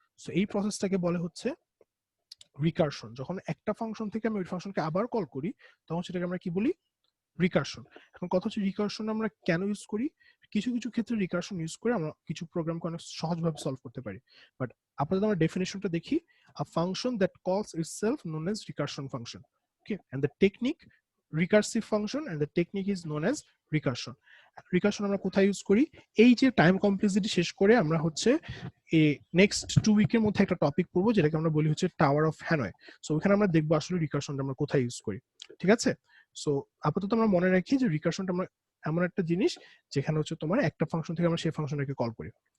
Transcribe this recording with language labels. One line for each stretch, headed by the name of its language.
Bangla: So এই প্রসেসটাকে বলে হচ্ছে রিকারশন। যখন একটা ফাংশন থেকে আমি ওই ফাংশনকে আবার কল করি তখন সেটাকে আমরা কি বলি, রিকারশন। এখন কথা হচ্ছে রিকারশন আমরা কেন ইউজ করি, কিছু কিছু ক্ষেত্রে রিকারশন ইউজ করে আমরা কিছু প্রোগ্রামকে অনেক সহজভাবে সলভ করতে পারি, বাট আপাতত আমরা ডেফিনেশনটা দেখি।
English: a function that calls itself known as recursion function, okay, and the technique recursive function and the technique is known as recursion.
Bangla: Recursion আমরা কোথায় ইউজ করি, এই যে টাইম কমপ্লেক্সিটি শেষ করে আমরা হচ্ছে নেক্সট 2 উইকের মধ্যে একটা টপিক পড়বো যেটাকে আমরা বলি হচ্ছে টাওয়ার অফ হ্যানয়। সো ওখানে আমরা দেখবো আসলে রিকারশনটা আমরা কোথায় ইউজ করি, ঠিক আছে? সো আপাতত আমরা মনে রাখি যে রিকারশনটা আমরা এমন একটা জিনিস যেখানে হচ্ছে তোমার একটা ফাংশন থেকে আমরা সেই ফাংশনটাকে কল করি।